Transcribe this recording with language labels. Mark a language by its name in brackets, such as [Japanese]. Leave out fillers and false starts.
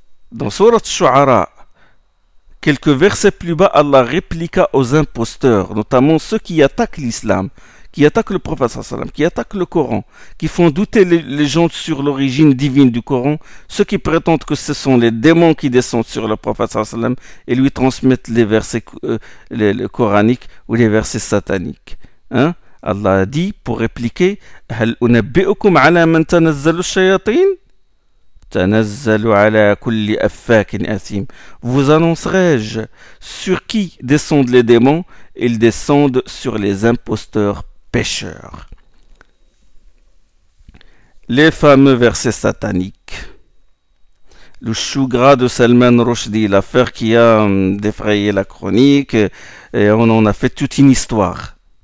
[French] Dans Surat Shu'ara, quelques versets plus bas, Allah répliqua aux imposteurs, notamment ceux qui attaquent l'islam, qui attaquent le prophète sallallahu alayhi wa sallam, qui attaquent le Coran, qui font douter les gens sur l'origine divine du Coran, ceux qui prétendent que ce sont les démons qui descendent sur le prophète sallallahu alayhi wa sallam et lui transmettent les versets coraniques ou les versets sataniques. Allah a dit pour répliquer: [Arabic] هل أنبئكم على من تنزل الشياطين تنزل على كل أفاك أثيم. [French] Vous annoncerai-je sur qui descendent les démons? Ils descendent sur les imposteurs pécheurs. Les fameux versets sataniques. Le chou gras de Salman Rushdie, l'affaire qui a défrayé la chronique, et on en a fait toute une histoire.